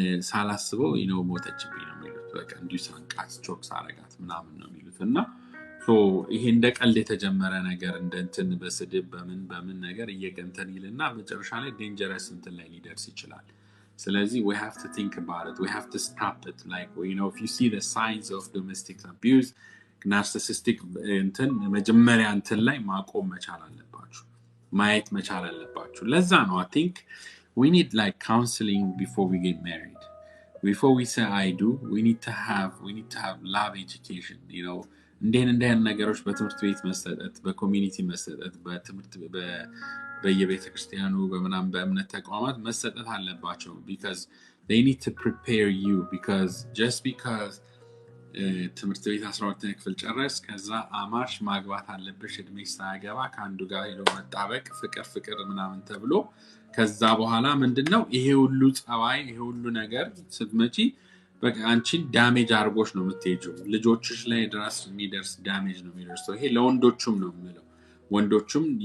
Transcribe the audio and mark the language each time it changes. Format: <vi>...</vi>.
<am>ሳላስበው ሞተችብኝ ነው የሚሉት። በቃ እንዲሁ ሳንቃት ቾክ ሳረጋት ምናምን ነው የሚሉት። እና ይሄ እንደ ቀልድ የተጀመረ ነገር እንደ እንትን በስድብ በምን ነገር እየገንተን ይልና መጨረሻ ላይ ዴንጀረስ እንትን ላይ ሊደርስ ይችላል። ስለዚህ</am> <en>we have to think about it, we have to stop it. Like if you see the signs of domestic abuse, narcissistic</en> <am>እንትን መጀመሪያ እንትን ላይ ማቆም መቻል አለባችሁ፣ ማየት መቻል አለባችሁ። ለዛ ነው</am> <en>I think we need like counseling before we get married. Before we say I do, we need to have love education.</en> <am>እንደን ነገሮች በትምህርት ቤት መሰጠት፣ በኮሚኒቲ መሰጠት፣ በትምህርት በየቤተ ክርስቲያኑ በመናም በእምነት ተቋማት መሰጠት አለባቸው።</am> <en>because they need to prepare you. because just because</en> <am>ትምህርት ቤት 12ኛ ክፍል ጨረስ ከዛ አማርሽ ማግባት አለብሽ እድሜሽ ሳይገባ ከአንዱ ጋር ሄዶ መጣበቅ ፍቅር ምናምን ተብሎ ከዛ በኋላ ምንድነው ይሄ ሁሉ ጸባይ ይሄ ሁሉ ነገር ስትመጪ በቃ አንቺን ዳሜጅ አርጎሽ ነው የምትሄጂው። ልጆችሽ ላይ ድረስ የሚደርስ ዳሜጅ ነው የሚደርሰው። ይሄ ለወንዶቹም ነው የምለው። ወንዶቹም</am>